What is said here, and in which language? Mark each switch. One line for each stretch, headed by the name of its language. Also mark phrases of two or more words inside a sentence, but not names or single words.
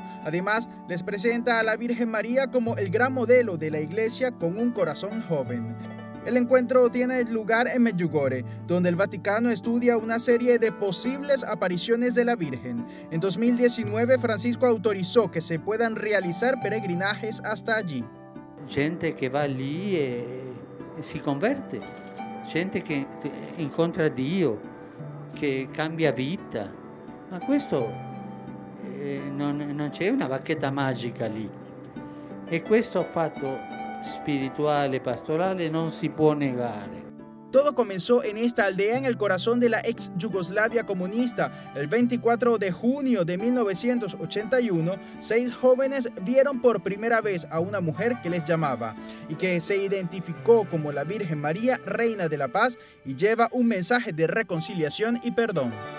Spanish: Además, les presenta a la Virgen María como el gran modelo de la Iglesia con un corazón joven. El encuentro tiene lugar en Medjugorje, donde el Vaticano estudia una serie de posibles apariciones de la Virgen. En 2019, Francisco autorizó que se puedan realizar peregrinajes hasta allí.
Italian: Gente che va lì e si converte, gente che incontra Dio, che cambia vita, ma questo non c'è una bacchetta magica lì, e questo fatto spirituale, pastorale non si può negare.
Spanish: Todo comenzó en esta aldea en el corazón de la ex Yugoslavia comunista. El 24 de junio de 1981, 6 jóvenes vieron por primera vez a una mujer que les llamaba y que se identificó como la Virgen María, Reina de la Paz, y lleva un mensaje de reconciliación y perdón.